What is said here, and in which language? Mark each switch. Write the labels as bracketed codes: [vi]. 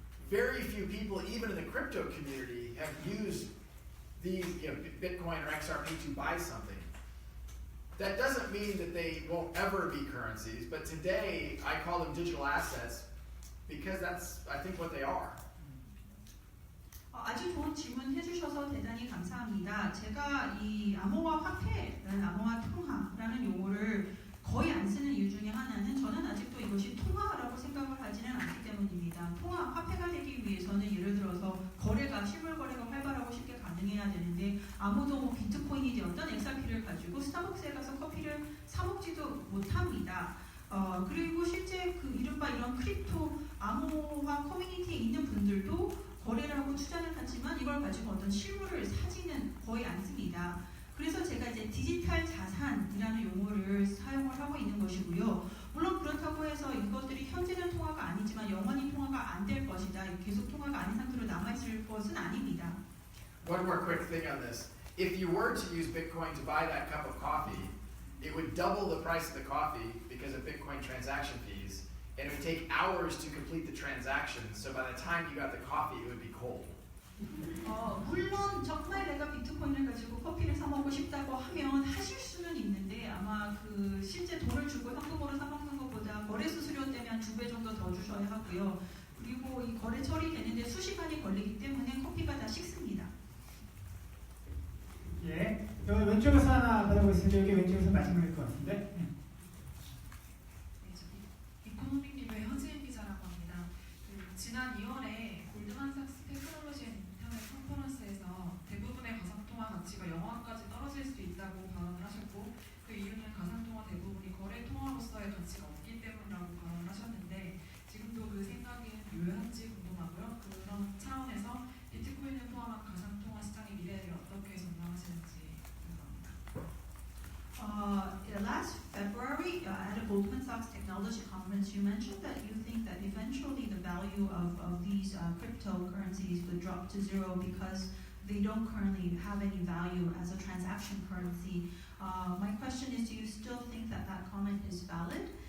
[en] Very few people, even in the crypto community, have used these Bitcoin or XRP to buy something. That doesn't mean that they won't ever be currencies, but today I call them digital assets because that's, I think, what they are. [ko] 아주 좋은 질문 해주셔서 대단히 감사합니다. 제가 이 암호화 화폐라는 암호화 통화라는 용어를 거의 안 쓰는 이유 중에 하나는 저는 아직도 이것이 통화라고 생각을 하지는 않기 때문입니다. 통화 화폐가 되기 위해서는 예를 들어서 거래가 실물 거래가 활발하고 쉽게 가능해야 되는데 아무도 비트코인이 되었던 XRP를 가지고 스타벅스에 가서 커피를 사 먹지도 못합니다. 그리고 실제 그 이른바 이런 크립토 암호화 커뮤니티에 있는 분들도 거래를 하고 투자는 하지만 이걸 가지고 어떤 실물을 사지는 거의 않습니다. 그래서 제가 이제 디지털 자산이라는 용어를 사용을 하고 있는 것이고요. 물론 그렇다고 해서 이것들이 현재는 통화가 아니지만 영원히 통화가 안 될 것이다. 계속 통화가 아닌 상태로 남아있을 것은 아닙니다. [en] One more quick thing on this. If you were to use Bitcoin to buy that cup of coffee, it would double the price of the coffee because of Bitcoin transaction fees, and it would take hours to complete the transaction, so by the time you got the coffee, it would be cold. [ko] 물론 정말 내가 비트코인을 가지고 커피를 사 먹고 싶다고 하면 하실 수는 있는데 아마 그 실제 돈을 주고 현금으로 사 먹는 것보다 거래 수수료 때문에 2배 정도 더 주셔야 하고요. 그리고 이 거래 처리되는데 수시간이 걸리기 때문에 커피가 다 식습니다. 예, 여기 왼쪽에서 하나 받아보겠습니다. 여기 왼쪽에서 마지막일 것 같은데. 이코노믹리뷰의 허지은 기자라고 합니다. 지난 2월에 골드만삭스 테크놀로지 앤 인터넷 컨퍼런스에서 대부분의 가상통화 가치가 영화까지 떨어질 수 있다고 발언을 하셨고 그 이유는 가상통화 대부분이 거래 통화로서의 가치가 없기 때문이라고 발언을 하셨는데 지금도 그 생각이 유효한지 궁금하고요. 그런 차원에서 비트코인을 포함한 가상통화 시장의 미래를 어떻게 전망하시는지 궁금합니다. [en] Last February, at a Goldman Sachs Technology Conference, you mentioned that you think that eventually the value of these cryptocurrencies would drop to zero because they don't currently have any value as a transaction currency. My question is, do you still think that that comment is valid?